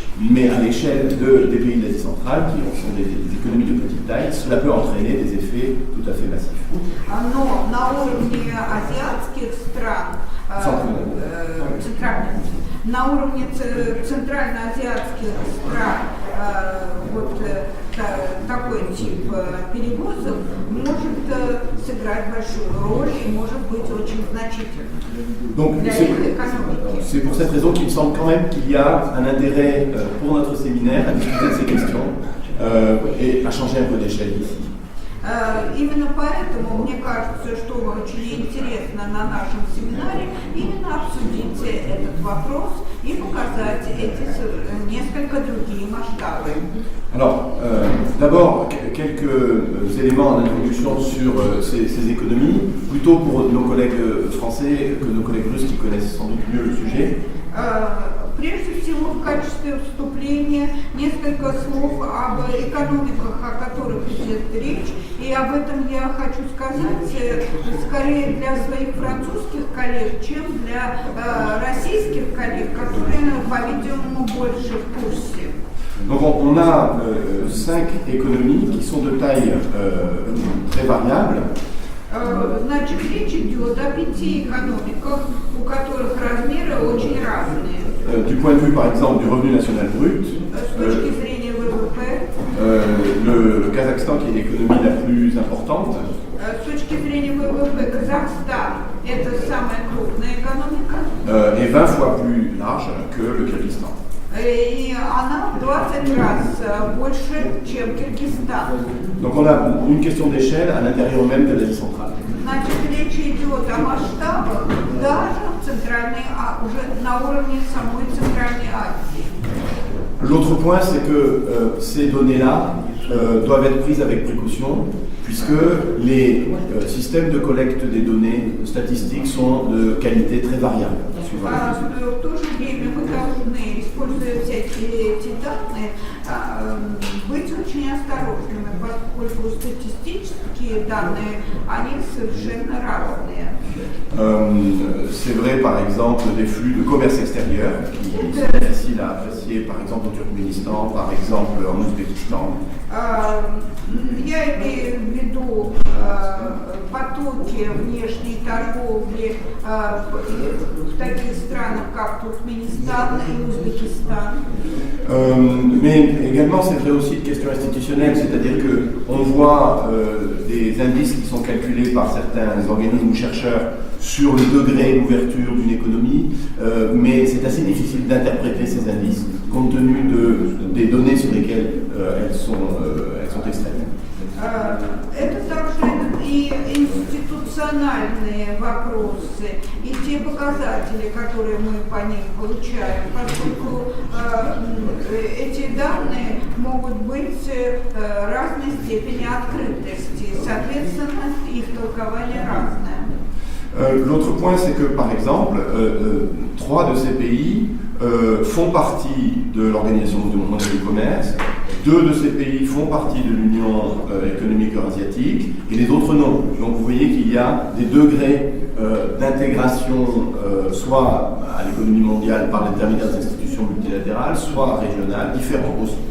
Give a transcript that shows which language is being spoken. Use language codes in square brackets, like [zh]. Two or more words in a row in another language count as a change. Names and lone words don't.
[fr] Mais à l'échelle des pays de l'Asie centrale, qui sont des économies de petite taille, cela peut entraîner des effets tout à fait massifs. [ru] Но на уровне азиатских стран, на уровне центральноазиатских стран вот такой тип перевозок может сыграть большую роль и может быть очень значительным для их экономики. [fr] C'est pour cette raison qu'il me semble quand même qu'il y a un intérêt pour notre séminaire à discuter de ces questions et à changer un peu d'échelle ici. [ru] Именно поэтому мне кажется, что очень интересно на нашем семинаре именно обсудить этот вопрос и показать эти несколько другие масштабы. [fr] Alors, d'abord, quelques éléments en introduction sur ces économies, plutôt pour nos collègues français que nos collègues russes qui connaissent sans doute mieux le sujet. [ru] Прежде всего, в качестве вступления несколько слов об экономиках, о которых идет речь. И об этом я хочу сказать скорее для своих французских коллег, чем для российских коллег, которые, по-видимому, больше в курсе. [fr] Donc on a 5 économies qui sont de taille très variable. [ru] Значит, речь идет о 5 экономиках, у которых размеры очень разные. [fr] Du point de vue, par exemple, du revenu national brut, [ru] С точки зрения ВВП, [fr] le Kazakhstan, qui est l'économie la plus importante, [ru] с точки зрения ВВП, Казахстан – это самая крупная экономика. [fr] est 20 fois plus large que le Kyrgyzstan. [ru] И она в 20 раз больше, чем Киргизстан. [fr] Donc on a une question d'échelle à l'intérieur même de l'Asie centrale. [ru] Значит, речь идет о масштабах даже в центральной, уже на уровне самой Центральной Азии. [fr] L'autre point, c'est que ces données-là doivent être prises avec précaution, puisque les systèmes de collecte des données statistiques sont de qualité très variable. [ru] В то же время мы должны, используя всякие эти данные, быть очень осторожными, поскольку статистические данные, они совершенно разные. [fr] C'est vrai par exemple des flux de commerce extérieur qui sont difficiles à apprécier par exemple au Turkménistan, par exemple en Ouzbékistan. [ru] Я имею в виду потоки внешней торговли в таких странах, как Туркменистан и Узбекистан. [fr] Mais également, c'est vrai aussi de questions institutionnelles, c'est-à-dire qu'on voit des indices qui sont calculés par certains organismes ou chercheurs sur le degré d'ouverture d'une économie, mais c'est assez difficile d'interpréter ces indices compte tenu des données sur lesquelles elles sont extraites. [ru] Это также и институциональные вопросы, и те показатели, которые мы по ним получаем, поскольку эти данные могут быть разной степени открытости, соответственно, их толкование разное. [fr] L'autre point, c'est que, par exemple, 3 de ces pays font partie de l'Organisation mondiale du commerce, 2 de ces pays font partie de l'Union économique eurasiatique et les autres non. Donc vous voyez qu'il y a des degrés d'intégration soit à l'économie mondiale par l'intermédiaire des institutions multilatérales, soit régionales, différents aussi.